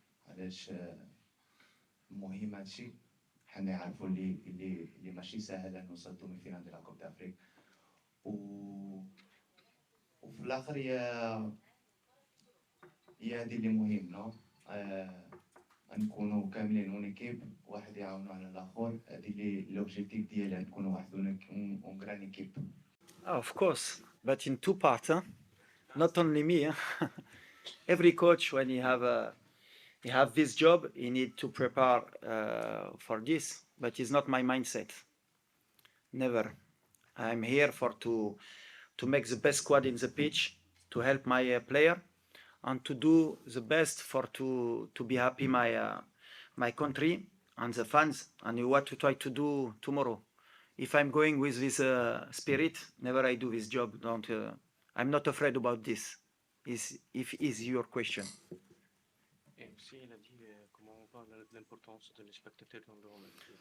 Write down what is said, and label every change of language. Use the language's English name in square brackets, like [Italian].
[Arabic] علاش مهم هادشي، حنا نعرفوا اللي ماشي ساهل نوصل دومي فينال ديال لا كوب دافريك و وفي الاخر هي هادي اللي مهم نو نكونوا كاملين اون ايكيب، واحد يعاونوا على الاخر. هادي اللي لوبجيكتيف ديالي نكونوا واحد اون غران ايكيب. [English] Of course, but in two parts, huh? Not only me. Huh? Every coach, when he have this job, he need to prepare for this. But it's not my mindset. Never. I'm here for to make the best squad in the pitch, to help my player, and to do the best for to be happy my country and the fans, and what to try to do tomorrow. If I'm going with this spirit, never I do this job. Don't. I'm not afraid about this. Is your question? [French] Et aussi, il a dit comment on parle de l'importance de les spectateurs dans le domaine.